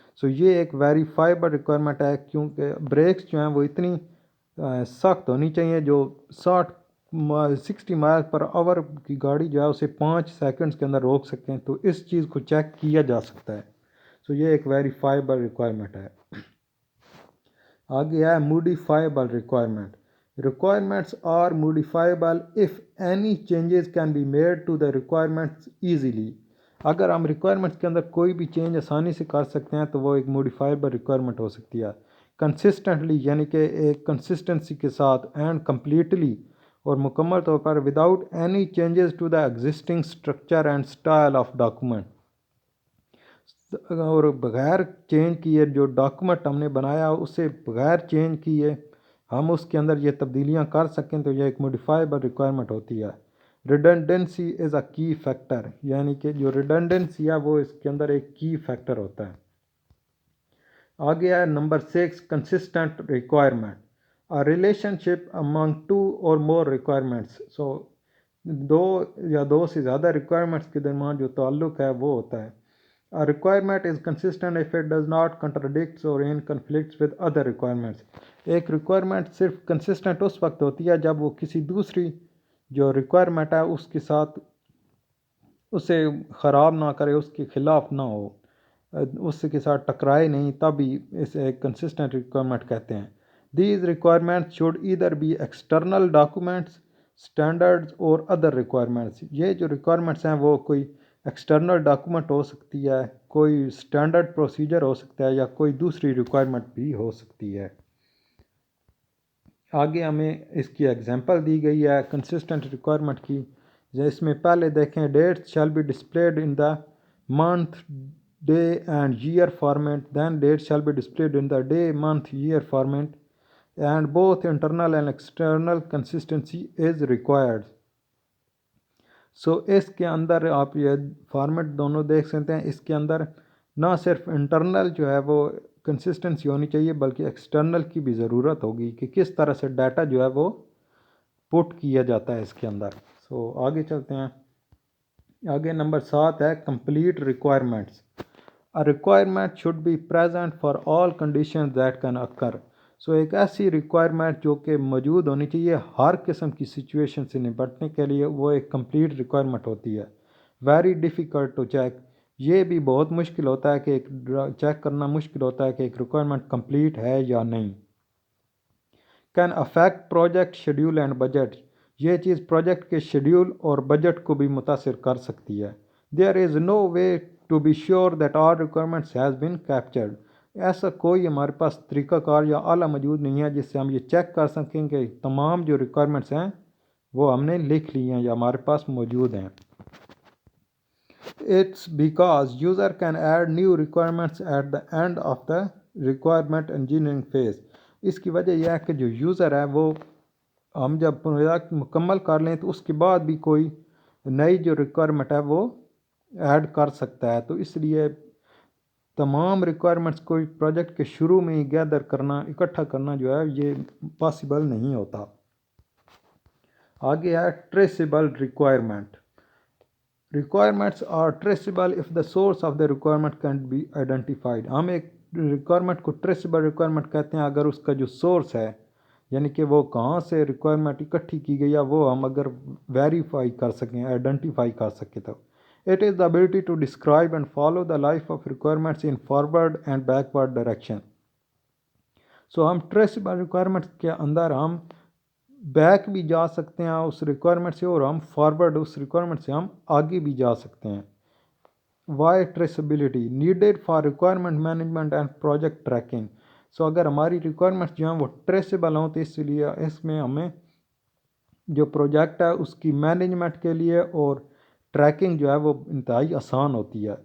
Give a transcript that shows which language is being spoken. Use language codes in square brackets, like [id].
[ur] سو یہ ایک verifiable requirement ہے کیونکہ بریکس جو ہیں وہ اتنی سخت ہونی چاہیے جو 60 60 مائل پر آور کی گاڑی جو ہے اسے 5 سیکنڈز کے اندر روک سکیں، تو اس چیز کو چیک کیا جا سکتا ہے. سو یہ ایک ویریفائبل ریکوائرمنٹ ہے. آگے ہے موڈیفائبل requirement. [en] Requirements are modifiable if any changes can be made to the requirements easily. [ur] اگر ہم ریکوائرمنٹس کے اندر کوئی بھی چینج آسانی سے کر سکتے ہیں تو وہ ایک موڈیفائبل ریکوائرمنٹ ہو سکتی ہے. [en] consistently [ur] یعنی کہ ایک کنسسٹنسی کے ساتھ، [en] and completely [ur] اور مکمل طور پر، [en] Without any changes to the existing structure and style of document. [ur] اور بغیر چینج کیے جو ڈاکومنٹ ہم نے بنایا اسے بغیر چینج کیے ہم اس کے اندر یہ تبدیلیاں کر سکیں تو یہ ایک موڈیفائبل ریکوائرمنٹ ہوتی ہے. [en] redundancy is a key factor, [ur] یعنی کہ جو ریڈنڈنسی ہے وہ اس کے اندر ایک کی فیکٹر ہوتا ہے. آگے ہے نمبر 6 [en] Consistent requirement. Relationship among 2 اور more requirements. [ur] سو دو یا دو سے زیادہ ریکوائرمنٹس کے درمیان جو تعلق ہے وہ ہوتا ہے. [en] A requirement is consistent if it does not contradict or in conflicts with other requirements. [ur] ایک ریکوائرمنٹ صرف کنسسٹنٹ اس وقت ہوتی ہے جب وہ کسی دوسری جو ریکوائرمنٹ ہے اس کے ساتھ اسے خراب نہ کرے، اس کے خلاف نہ ہو، اس کے ساتھ ٹکرائے نہیں، تبھی اسے ایک کنسسٹنٹ ریکوائرمنٹ کہتے ہیں. [en] These requirements should either be external documents, standards or other requirements. [ur] یہ جو ریکوائرمنٹس ہیں وہ کوئی ایکسٹرنل ڈاکومنٹ ہو سکتی ہے، کوئی اسٹینڈرڈ پروسیجر ہو سکتا ہے، یا کوئی دوسری ریکوائرمنٹ بھی ہو سکتی ہے. آگے ہمیں اس کی ایگزامپل دی گئی ہے کنسسٹنٹ ریکوائرمنٹ کی. اس میں پہلے دیکھیں [en] Dates shall be displayed in the month day and year format. Then date shall be displayed in the day month year format and both internal and external consistency is required. [ur] سو اس کے اندر آپ یہ format دونوں دیکھ سکتے ہیں. اس کے اندر نہ صرف انٹرنل جو ہے وہ کنسسٹنسی ہونی چاہیے بلکہ ایکسٹرنل کی بھی ضرورت ہوگی کہ کس طرح سے ڈیٹا جو ہے وہ پٹ کیا جاتا ہے اس کے اندر. سو آگے چلتے ہیں. آگے نمبر 7 ہے complete requirements. [en] A requirement should be present for all conditions that can occur. [ur] سو ایک ایسی ریکوائرمنٹ جو کہ موجود ہونی چاہیے ہر قسم کی سچویشن سے نپٹنے کے لیے، وہ ایک کمپلیٹ ریکوائرمنٹ ہوتی ہے. [en] Very difficult to check. [ur] یہ بھی بہت مشکل ہوتا ہے کہ ایک چیک کرنا مشکل ہوتا ہے کہ ایک ریکوائرمنٹ کمپلیٹ ہے یا نہیں. [en] Can affect project schedule and budget. [ur] یہ چیز پروجیکٹ کے شیڈیول اور بجٹ کو بھی متاثر کر سکتی ہے. [en] There is no way to be sure that all requirements has been captured. [ur] ایسا کوئی ہمارے پاس طریقہ کار یا آلہ موجود نہیں ہے جس سے ہم یہ چیک کر سکیں کہ تمام جو ریکوائرمنٹس ہیں وہ ہم نے لکھ لی ہیں یا ہمارے پاس موجود ہیں. [en] It's because user can add new requirements at the end of the requirement engineering phase. [ur] اس کی وجہ یہ ہے کہ جو یوزر ہے وہ ہم جب پروجیکٹ مکمل کر لیں تو اس کے بعد بھی کوئی نئی جو ریکوائرمنٹ ہے وہ ایڈ کر سکتا ہے. تو اس لیے تمام ریکوائرمنٹس کو پروجیکٹ کے شروع میں ہی گیدر کرنا، اکٹھا کرنا جو ہے یہ پاسبل نہیں ہوتا. آگے ہے ٹریسیبل requirement. [en] Requirements are traceable if the source of the requirement can be identified. [ur] ہم ایک ریکوائرمنٹ کو ٹریسیبل ریکوائرمنٹ کہتے ہیں اگر اس کا جو سورس ہے، یعنی کہ وہ کہاں سے ریکوائرمنٹ اکٹھی کی گئی ہے، وہ ہم اگر ویریفائی کر سکیں، آئیڈینٹیفائی کر سکیں. [en] تو it is the ability to describe and follow the life of requirements in forward and backward direction. [ur] سو ہم ٹریسیبل ریکوائرمنٹ کے اندر ہم بیک بھی جا سکتے ہیں اس ریکوائرمنٹ سے، اور ہم فارورڈ اس ریکوائرمنٹ سے ہم آگے بھی جا سکتے ہیں. [en] Why traceability needed for requirement management and project tracking. [ur] سو اگر ہماری ریکوائرمنٹس جو ہیں وہ ٹریسیبل ہوں تو اس لیے اس میں ہمیں جو پروجیکٹ ہے اس کی مینجمنٹ کے لیے اور ٹریکنگ جو ہے وہ انتہائی آسان ہوتی ہے.